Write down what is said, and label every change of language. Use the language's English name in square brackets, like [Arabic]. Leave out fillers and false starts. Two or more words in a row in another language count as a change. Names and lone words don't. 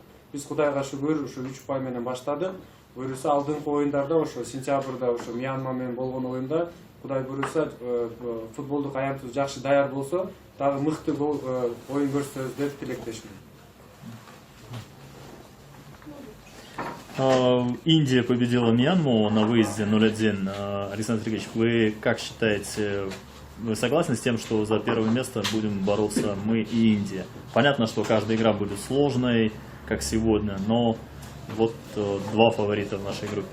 [Kyrgyz] Биз Кудайга шүгүр ошо 3 упай менен баштадык. Буюрса алдыңкы оюндарда ошо сентябрда ошо Мьянма менен болгон оюнда Кудай буюрса футболдук аянтыбыз жакшы даяр болсо, дагы мыкты оюн көрсөтөбүз деп тилектешмин. [Russian] Индия победила Мьянму на выезде 0-1. Александр Сергеевич, вы как считаете, вы согласны с тем, что за первое место будем бороться мы и Индия? Понятно, что каждая игра будет сложной, как сегодня, но вот два фаворита в нашей группе.